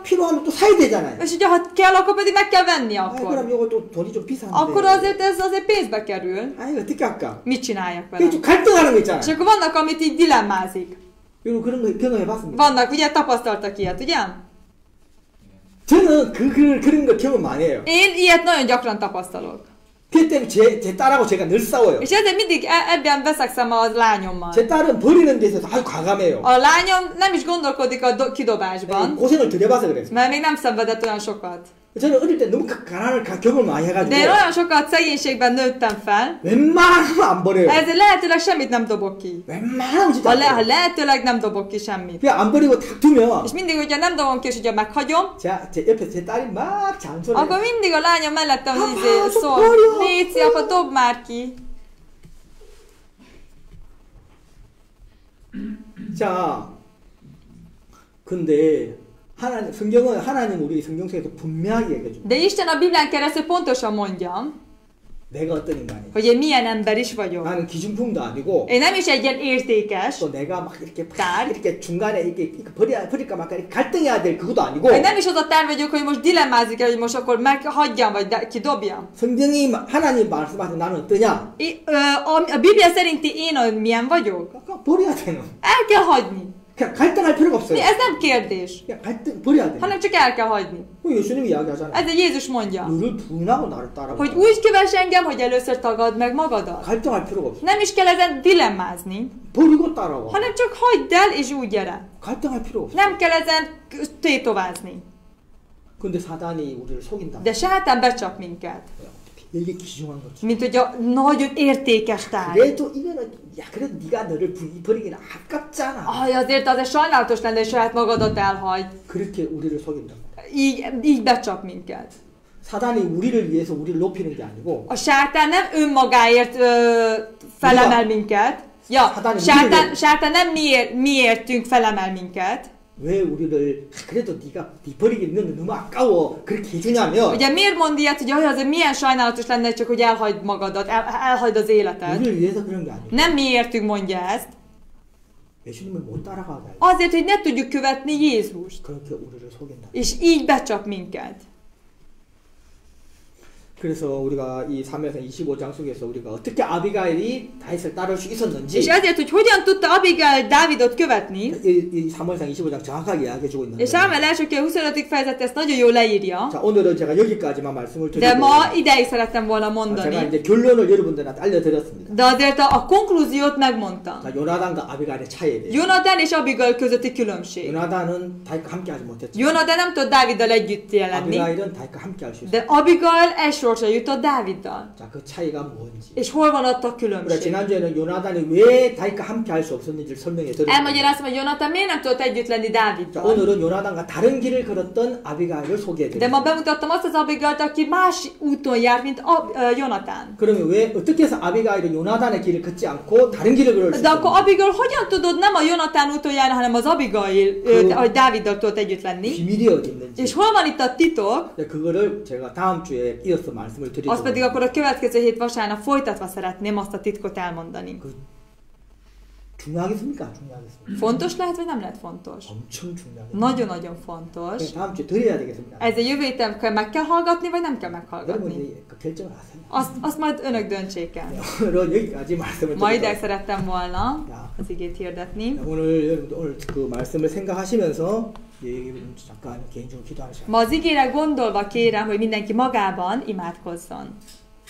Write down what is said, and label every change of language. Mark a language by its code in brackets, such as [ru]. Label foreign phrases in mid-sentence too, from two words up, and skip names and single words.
[ko] 필요하면 또 사야 되잖아요. [hu] és ugye, ha kell, akkor pedig meg kell venni [ko] 아, 그럼 [hu] akkor. [ko] 이거 또 돈이 좀 비싼데. [hu] Akkor azért ez azért pénzbe kerül. [ko] 아, 이거 어떻게 할까? [hu] Mit csináljak [ko] 이게 [hu] vele? [ko] 좀 갈등하는 거 [hu] És [ko] 있잖아요. [hu] akkor vannak, amit így dilemmázik. [ko] 이거 그런 거 경험해봤습니다. [hu] Vannak, ugye tapasztaltak ilyet, ugye? [ko] 저는 그런 거 경험 많이 해요. [hu] Én ilyet nagyon gyakran tapasztalok. [ko] 그 때문에 제 딸하고 제가 늘 싸워요. [hu] És ezért mindig ebben veszekszem a lányommal. [ko] 제 딸은 버리는 데 있어서 아주 과감해요. [hu] A lányom nem is gondolkodik a kidobásban, [ko] 고생을 덜 해봐서 그래요. [hu] mert még nem szenvedett olyan sokat. [ko] 저는 어릴 때 너무 가난을 경험을 많이 해가지고 [hu] De én olyan sokat szegénységben nőttem fel, [ko] 웬만하면 안 버려요. [hu] ezért lehetőleg semmit nem dobok ki. [ko] 웬만하면 진짜 안 [hu] Ha [ko] 버려요. [hu] lehetőleg nem dobok ki semmit. [ko] 그냥 안 버리고 탁 두면 [hu] És mindig ugye nem dobom ki, és ugye meghagyom, [ko] 제 옆에 제 딸이 막 잔소리해요. [hu] akkor mindig a lányom mellettem Apa, szól, dobja! Léci, apa, dob már ki. [ko] 자, 근데 하나님 성경은 하나님 우리 성경 속에서 분명하게 얘기해 줍니다. [hu] De Isten a Biblián keresztül pontosan mondja, [ko] 내가 어떤 인간이. [hu] hogy én milyen ember is vagyok. [ko] 나는 기준품도 아니고 [hu] Én nem is egy ilyen értékes, [ko] 또 내가 막 이렇게 딸. 이렇게 중간에 이렇게 버릴까 말까 이렇게 갈등해야 될 그것도 아니고 [hu] én nem is az a tár vagyok, hogy most dilemmázik el, hogy most akkor meghagyjam, vagy kidobjam. [ko] 성경이 하나님 말씀하신 나는 어떠냐? [hu] A Biblia szerinti én milyen vagyok? [ko] 그러니까 버려야 되는. [hu] El kell hagyni. [ko] 그냥 갈등할 필요가 없어요. [hu] Ez nem kérdés, [ko] 그냥 갈등 버려야 돼. [hu] hanem csak el kell hagyni. [ko] 예수님이 이야기하잖아요. [hu] Ezért Jézus mondja, [ko] 너를 부인하고 나를 따라와. [hu] hogy úgy kövess engem, hogy először tagad meg magadat. [ko] 갈등할 필요가 없어. [hu] Nem is kell ezen dilemmázni, [ko] 버리고 따라와. [hu] hanem csak hagyd el, és úgy gyere. [ko] 갈등할 필요 없어. [hu] Nem kell ezen tétovázni. [ko] 근데 사단이 우리를 속인다. [hu] De sátán becsap minket. [ko] 이게 귀중한 거지. [hu] Mint hogy a nagyon értékes tárgy. [ko] 그래도 이거는 야 그래도 네가 너를 버리기는 아깝잖아. [hu] Aj, azért sajnálatos lenne, hogy saját magadat elhagy. [ko] 그렇게 우리를 속인다. [hu] Így becsap minket. [ko] 사단이 우리를 위해서 우리를 높이는 게 아니고 [hu] A sátán nem önmagáért felemel minket. Ja, sátán nem miértünk felemel minket. [ko] 왜 우리를 그래도 네가 네 버리기는 너무 아까워 그렇게 해주냐면 [hu] Ugye miért mond ilyet, hogy azért milyen sajnálatos lenne, csak hogy elhagyd magadat, elhagyd az életed. [ko] 우리를 위해서 그런 게 아니고 [hu] Nem miértünk mondja ezt. [ko] 예수님을 못 따라가게 [hu] Azért, hogy ne tudjuk követni Jézust. [ko] 그렇게 우리를 속인다. [hu] És így becsap minket. [ko] 그래서 우리가 이 사무엘상 25장 속에서 우리가 어떻게 아비가일이 다윗을 따를 수 있었는지 [hu] És ezért, hogy hogyan tudta Abigail Dávidot követni, [ko] 이 사무엘상 25장 정확하게 이야기해주고 있는 [hu] és [ko] 거예요. [hu] Sámuel első könyv 25. fejezet ezt nagyon jól leírja, [ko] 자, 오늘은 제가 여기까지만 말씀을 [hu] de [ko] 드리고 [hu] ma ideig szerettem volna [ko] 제가 [hu] mondani. [ko] 이제 결론을 여러분들한테 알려드렸습니다. [hu] De azért a konklúziót megmondtam. [ko] 자, 요나단과 아비가일의 차이에 대해. [hu] Jonatán és Abigail közötti különbség. [ko] 요나단은 다윗과 함께하지 못했죠. [hu] Jonatán nem tudott Dáviddal együtt jelenni, [ko] 아비가일은 다윗과 함께할 수 있어요. [hu] de Abigail egy sorsra jutott Dáviddal. [ko] 자, 그 차이가 뭔지. [hu] És hol van ott a [ko] 우리가 [hu] különbség? [ko] 지난주에는 요나단이 왜 다윗과 함께할 수 없었는지를 설명해 드렸습니다. [hu] Elmagyaráztam, hogy Jonatán miért nem tudott együtt lenni [ko] 자, [hu] Dáviddal. [ko] 오늘은 요나단과 다른 길을 걸었던 아비가일을 소개해 [hu] De ma [ko] 드립니다. [hu] bemutattam azt az Abigailt, aki más úton járt, mint Jonatán. [ko] 그러면 왜 어떻게 해서 아비가일은 요나단의 길을 걷지 않고 다른 길을 걸을 수 [hu] De akkor [ko] 있었는지 [hu] Abigail hogyan tudod nem a Jonatán úton járni, hanem az Abigail, hogy Dáviddal tudott együtt lenni? [ko] 비밀이 어디 있는지 [hu] És hol van itt a titok? [ko] 그거를 제가 다음 주에 이어서 말씀을 드리도록 [hu] Azt pedig akkor a következő hét vasárnap folytatva szeretném azt a titkot elmondani. [ko] 중요하겠습니까? 중요하겠습니까? [hu] Fontos lehet, vagy nem lehet fontos? [ko] 엄청 중요하겠습니다. [hu] Nagyon-nagyon fontos. [ko] 다음 주에 드려야 되겠습니다. [hu] Ez a jövő héten meg kell hallgatni, vagy nem kell meghallgatni? [ko] 여러분이 그 결정을 하세요. [hu] Azt majd önök döntsék el. [ko] 오늘은 여기까지 말씀을 [hu] Ma ideig [ko] 드리도록 [hu] szerettem volna [ko] 야. [hu] az igét hirdetni. [ko] 오늘 여러분들 오늘 그 말씀을 생각하시면서 잠깐 개인적으로 기도하는 시간. [hu] Ma az igére gondolva kérem, hogy mindenki magában imádkozzon.